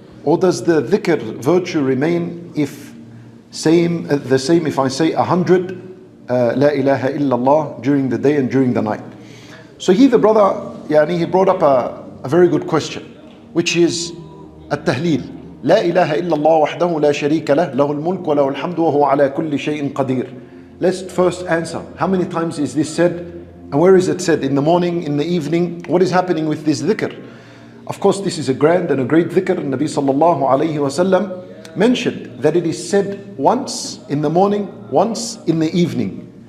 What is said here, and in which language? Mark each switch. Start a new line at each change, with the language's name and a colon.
English: Or does the dhikr virtue remain if the same if I say 100 La ilaha illallah during the day and during the night? So here the brother he brought up a very good question, which is التهليل.
Arabic: لا إله إلا الله وحده لا شريك له له الملك وله الحمد وهو على كل شيء قدير.
English: Let's first answer, how many times is this said and where is it said? In the morning, in the evening? What is happening with this dhikr? Of course, this is a grand and a great dhikr. Nabi sallallahu alayhi wasallam mentioned that it is said once in the morning, once in the evening.